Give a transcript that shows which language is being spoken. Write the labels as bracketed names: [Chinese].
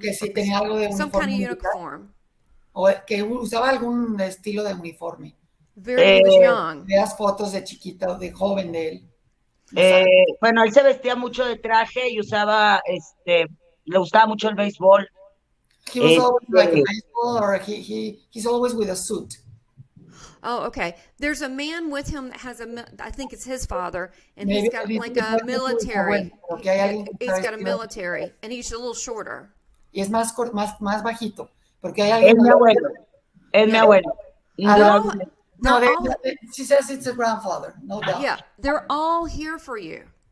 [Spanish] Que si tenía algo de uniforme. [English] Some kind of uniform. [Spanish] O que usaba algún estilo de uniforme. [English] Very young. [Spanish] Veas fotos de chiquita o de joven de él. Bueno, él se vestía mucho de traje y usaba, le gustaba mucho el béisbol. [English] He was always like a baseball, or he's always with a suit. Oh, okay. There's a man with him that has I think it's his father, and he's got like a military. He's got a military, and he's a little shorter. [Spanish] Y es más bajito, porque hay alguien. Es mi abuelo. Es mi abuelo. [English] No, she says it's a grandfather, no doubt. Yeah, they're all here for you.